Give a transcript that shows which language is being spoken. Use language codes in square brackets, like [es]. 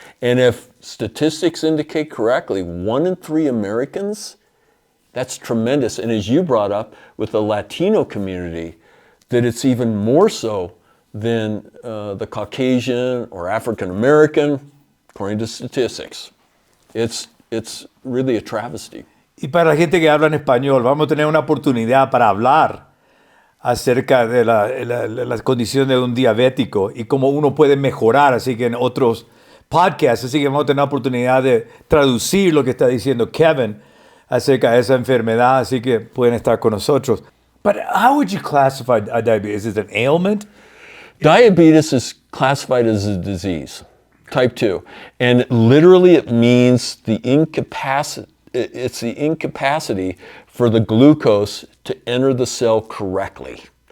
[en] And if statistics indicate correctly, 1 in 3 Americans, that's tremendous. And as you brought up with the Latino community, that it's even more so than the Caucasian or African American, according to statistics. It's really a travesty. [es] Y para la gente que habla en español, vamos a tener una oportunidad para hablar acerca de la condición de un diabético y cómo uno puede mejorar, así que en otros podcasts, así que vamos a tener la oportunidad de traducir lo que está diciendo Kevin acerca de esa enfermedad, así que pueden estar con nosotros. [en] But how would you classify diabetes? Is it an ailment? Diabetes is classified as a disease, type 2. And literally it means the incapacity. It's the incapacity for the glucose to enter the cell correctly.